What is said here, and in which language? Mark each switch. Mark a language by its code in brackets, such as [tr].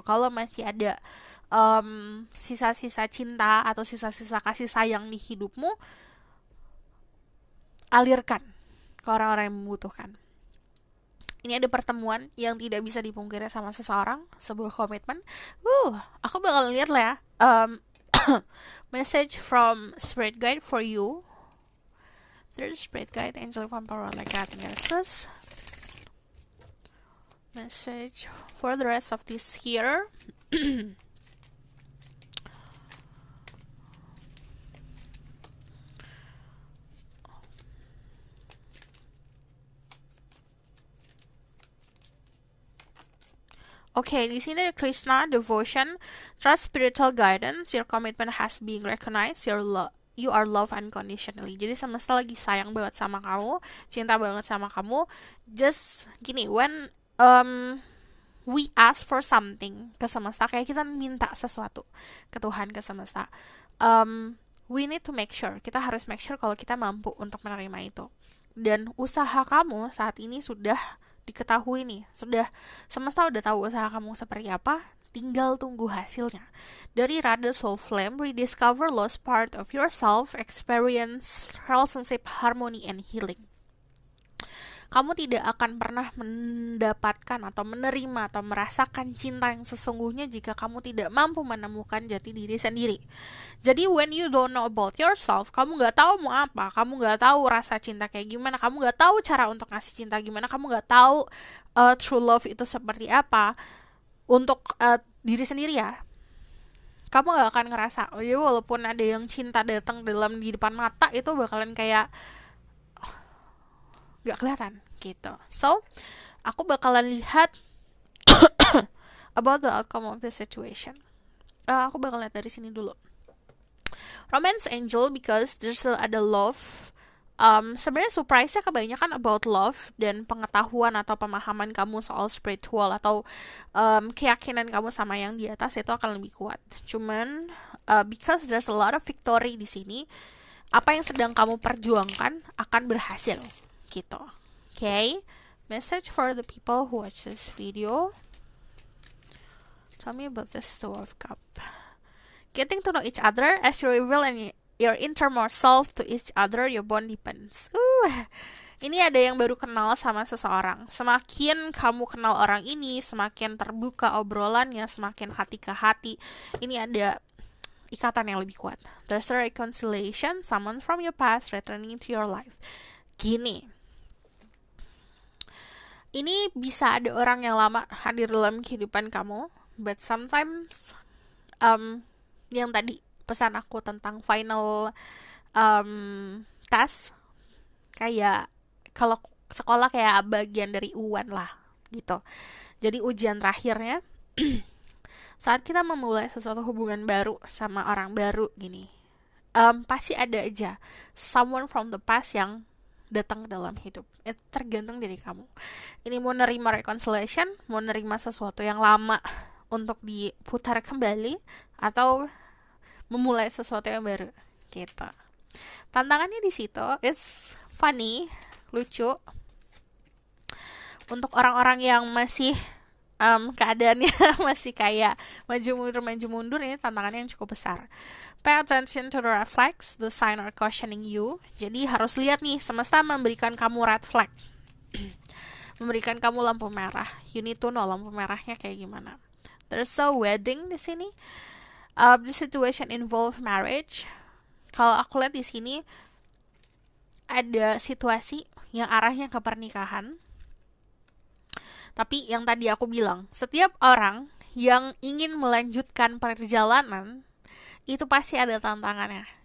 [id] Kalau masih ada sisa-sisa cinta atau sisa-sisa kasih sayang di hidupmu, alirkan ke orang-orang yang membutuhkan. Ini ada pertemuan yang tidak bisa dipungkiri sama seseorang, sebuah komitmen. Aku bakal lihat lah ya. [en] Message from Spirit Guide for you. There's Spirit Guide, Angel from Power, like Jesus. Message for the rest of this year. [id] Oke, di sini ada [en] Krishna, devotion, trust spiritual guidance, your commitment has been recognized, you are loved unconditionally. [id] Jadi semesta lagi sayang banget sama kamu, cinta banget sama kamu. Just gini, [en] when we ask for something [id] ke semesta, kayak kita minta sesuatu ke Tuhan, ke semesta, [en] we need to make sure, [id] kita harus [en] make sure [id] kalau kita mampu untuk menerima itu. Dan usaha kamu saat ini sudah diketahui nih, semesta udah tahu usaha kamu seperti apa, tinggal tunggu hasilnya. [en] Dari Radha Soul Flame, rediscover lost part of yourself, experience relationship harmony and healing. [id] Kamu tidak akan pernah mendapatkan atau menerima atau merasakan cinta yang sesungguhnya jika kamu tidak mampu menemukan jati diri sendiri. Jadi [en] when you don't know about yourself, [id] kamu gak tahu mau apa, kamu gak tahu rasa cinta kayak gimana, kamu gak tahu cara untuk ngasih cinta gimana, kamu gak tahu [en] true love [id] itu seperti apa untuk diri sendiri ya. Kamu gak akan ngerasa, jadi walaupun ada yang cinta datang di depan mata, itu bakalan kayak gak kelihatan gitu. [en] So, [id] aku bakalan lihat [en] about the outcome of the situation. [id] Aku bakal lihat dari sini dulu. [en] Romance Angel, because there's [id] ada [en] love. [id] Sebenarnya surprise-nya kebanyakan [en] about love [id] dan pengetahuan atau pemahaman kamu soal spiritual atau keyakinan kamu sama yang di atas itu akan lebih kuat. Cuman [en] because there's a lot of victory [id] di sini, apa yang sedang kamu perjuangkan akan berhasil gitu. [en] Okay, message for the people who watch this video. Tell me about this Two of Cup. Getting to know each other as you reveal your innermost self to each other, your bond deepens. [id] Ini ada yang baru kenal sama seseorang. Semakin kamu kenal orang ini, semakin terbuka obrolannya, semakin hati ke hati. Ini ada ikatan yang lebih kuat. [en] There's a reconciliation, someone from your past returning to your life. [id] Gini, ini bisa ada orang yang lama hadir dalam kehidupan kamu, [en] but sometimes [id] yang tadi pesan aku tentang [en] final task, [id] kayak kalau sekolah kayak bagian dari UAN lah gitu. Jadi ujian terakhirnya saat kita memulai sesuatu hubungan baru sama orang baru gini, pasti ada aja [en] someone from the past [id] yang datang dalam hidup. Itu tergantung dari kamu. Ini mau nerima reconciliation, mau nerima sesuatu yang lama untuk diputar kembali, atau memulai sesuatu yang baru gitu. Tantangannya di situ [en] it's funny, [id] lucu. Untuk orang-orang yang masih keadaannya masih kayak maju mundur, ini tantangannya yang cukup besar. [en] Pay attention to the red flags, the sign are cautioning you. [id] Jadi harus lihat nih, semesta memberikan kamu red flag, memberikan kamu lampu merah. [en] You need to know [id] lampu merahnya kayak gimana. [en] There's a wedding [id] di sini. [en] The situation involve marriage. [id] Kalau aku lihat di sini ada situasi yang arahnya ke pernikahan. Tapi yang tadi aku bilang, setiap orang yang ingin melanjutkan perjalanan itu pasti ada tantangannya.